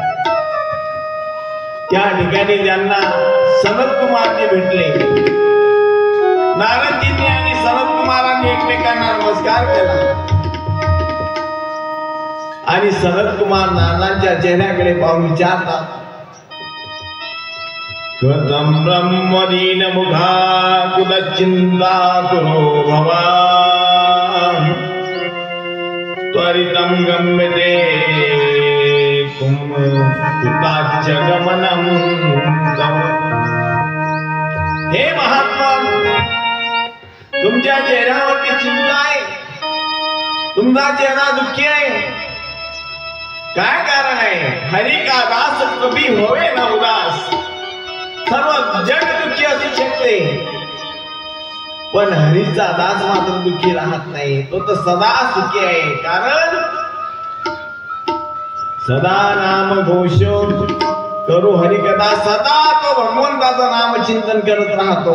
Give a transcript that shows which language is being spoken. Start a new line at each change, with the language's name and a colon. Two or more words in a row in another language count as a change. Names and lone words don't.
Marathi: त्या ठिकाणी त्यांना सनत कुमारजी भेटले. नारदजींनी आणि सनत कुमारांनी एकमेकांना नमस्कार केला आणि सनत कुमार नारायणांच्या चेहऱ्याकडे पाहून विचारतात,
Sanskrit: कथम ब्रह्मदीन मुखा कुलचिंता कुरो भवान त्वरितं गम्यते कुताच्च गमनम तव.
Marathi: हे महात्मा, तुमच्या चेहऱ्यावरती चिंता आहे. तुमचा चेहरा दुःखी आहे. काय कारण आहे?
Hindi: हरी का दास कभी होवे न उदास.
Marathi: सर्व जग दुःखी असू शकते पण हरीचा दास मात्र दुःखी राहत नाही. तो तर सदा सुखी आहे. कारण सदा नाम घोष करू हरी कथा. सदा तो भगवंताचं नाम चिंतन करत राहतो.